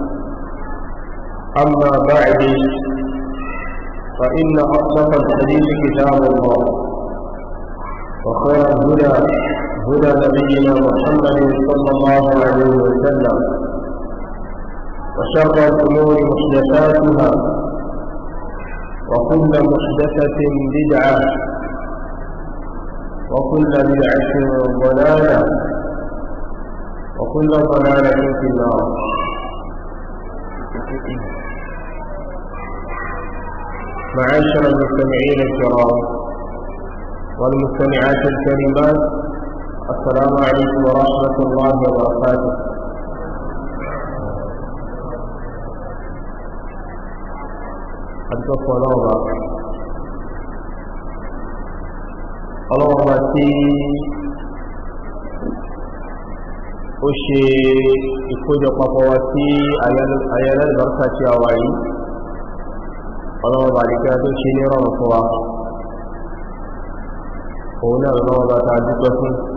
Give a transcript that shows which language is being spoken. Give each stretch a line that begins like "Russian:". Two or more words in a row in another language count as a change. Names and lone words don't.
Arabic: أما بعد فإن أصدق الحديث كتاب الله وخير الهدى هدى نبينا محمد صلى الله عليه وسلم وشر الأمور محدثاتها وكل محدثة بدعة وكل بدعة ضلالة وكل ضلالة في النار. معاشر المستمعين الكرام والمستمعات الكريمات، السلام عليكم ورحمة الله وبركاته.
Yoruba: adúgbò ọlọ́wọ́ba tí ó ṣe ìkójọpapọ̀ wa sí ayẹyẹ ìbárúkà tí a wà yìí, ọlọ́wọ́ba àdíkẹ́ tó ṣe ní rọrùn fún wa, òun náà lọ́wọ́ba ta dúpẹ́ fún,